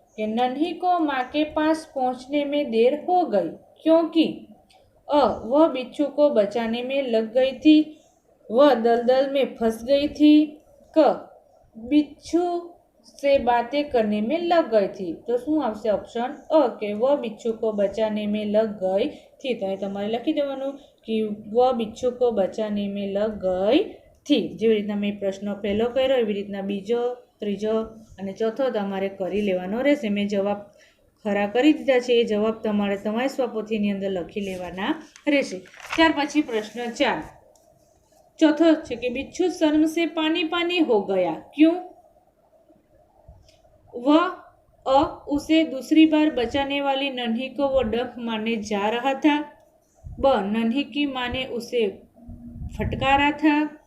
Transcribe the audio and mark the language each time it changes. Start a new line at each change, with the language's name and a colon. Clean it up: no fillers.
Hindi: कि नन्ही को माँ के पास पहुँचने में देर हो गई क्योंकि वह बिच्छू को बचाने में लग गई थी, वह दलदल में फंस गई थी, क बिच्छू से बातें करने में लग गई थी। तो
Gujarati: શું આવશે ઓપ્શન અ કે
Hindi: वह बिच्छू को बचाने में लग गई थी। तो
Gujarati: તમારે લખી દેવાનું કે
Hindi: वह बिच्छू को बचाने में लग गई थी।
Gujarati: જેવી રીતના મેં પ્રશ્ન પહેલો કર્યો એવી રીતના બીજો, ત્રીજો અને ચોથો તમારે કરી લેવાનો રહેશે। મેં જવાબ ખરા કરી દીધા છે, એ જવાબ તમારે તમારી સ્વપોથીની અંદર લખી લેવાના રહેશે। ત્યાર પછી પ્રશ્ન 4
Hindi: चौथो है कि बिच्छू शर्म से पानी पानी हो गया क्यों? वह उसे दूसरी बार बचाने वाली नन्ही को वो डंक मारने जा रहा था। ब नन्ही की माँ ने उसे फटकारा था।